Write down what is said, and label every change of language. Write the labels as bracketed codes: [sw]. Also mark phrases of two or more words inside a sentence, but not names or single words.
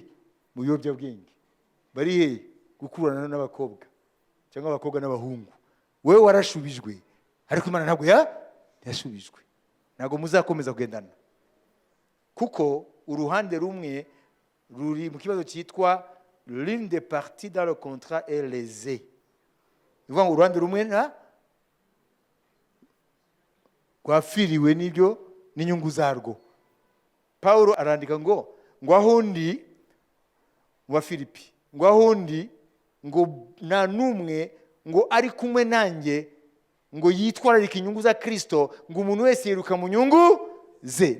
[rw] Mu biyobyabwenge. Bari hehe? Gukurana n'abakobwa cyangwa abakobwa n'abahungu. Wewe warashubijwe, ariko Imana ntabwo yashubijwe. Ntabwo muzakomeza kugendana, kuko uruhande rumwe ruri mu kibazo cyitwa [fr] l'une des parties dans le contrat est lésée. [rw] Bivuga ngo uruhande rumwe rwafiriwe n'ibyo n'inyungu zarwo. Paulo arandika ngo ahundi mu Bafilipi, ngo ahundi ngo nta n'umwe ngo ari kumwe nanjye ngo yitwararika inyungu za Kristo, ngo umuntu wese yiruka mu nyungu ze.